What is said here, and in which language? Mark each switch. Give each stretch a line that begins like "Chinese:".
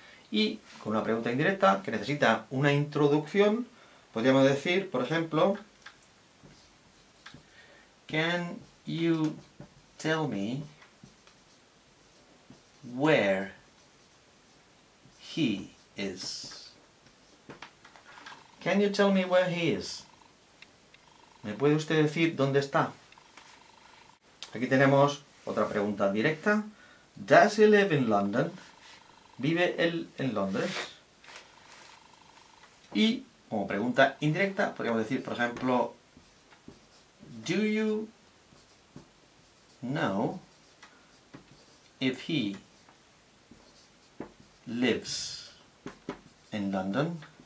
Spanish: Y con una pregunta indirecta que necesita una introducción, podríamos decir, por ejemplo,
English: can you tell me where he is? Can you tell me where he is?
Spanish: ¿Me puede usted decir dónde está? Aquí tenemos otra pregunta directa.
English: Does he live in London?
Spanish: ¿Vive él en Londres? Y como pregunta indirecta podríamos decir, por ejemplo,
English: do you know if he lives in London?